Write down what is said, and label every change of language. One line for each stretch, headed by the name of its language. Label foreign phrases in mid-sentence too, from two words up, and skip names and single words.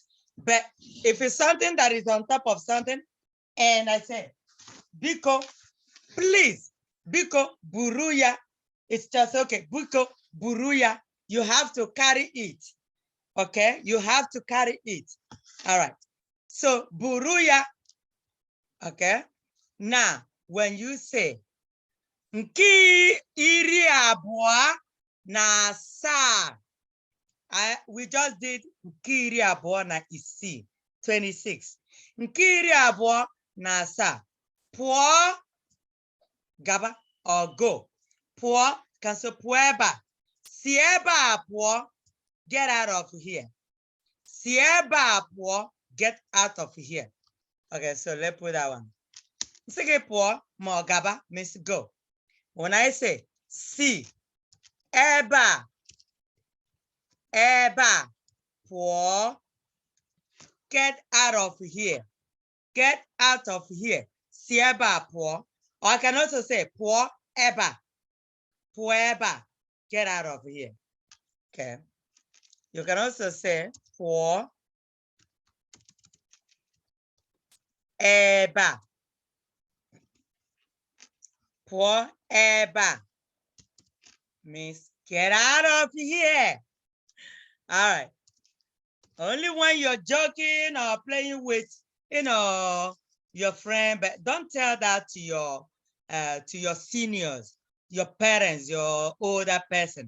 English: But if it's something that is on top of something, and I say, Biko, please,
Igbo: Biko, buruya,
English: it's just okay.
Igbo: Biko, buruya,
English: you have to carry it. Okay, you have to carry it. All right. So buruya, okay. Now, when you say,
Igbo: Nki iri abua na sa,
English: we just did
Igbo: nke iri abụọ na isii,
English: 26.
Igbo: Nke iri abụọ na asaa, pụọ, gaba,
English: or go.
Igbo: Pụọ,
English: can say
Igbo: pụọ ebe a. Si ebe a pụọ,
English: get out of here.
Igbo: Si ebe a pụọ,
English: get out of here. Okay, so let's put that one.
Igbo: Si gị pụọ ma ọ gaba
English: means go. When I say
Igbo: si ebe a pụọ,
English: get out of here. Get out of here.
Igbo: Si ebe a pụọ.
English: Or I can also say
Igbo: pụọ ebe a. Pụọ ebe a.
English: Get out of here. Okay. You can also say
Igbo: pụọ ebe a. Pụọ ebe a
English: means get out of here. All right. Only when you're joking or playing with, your friend, but don't tell that to your seniors, your parents, your older person.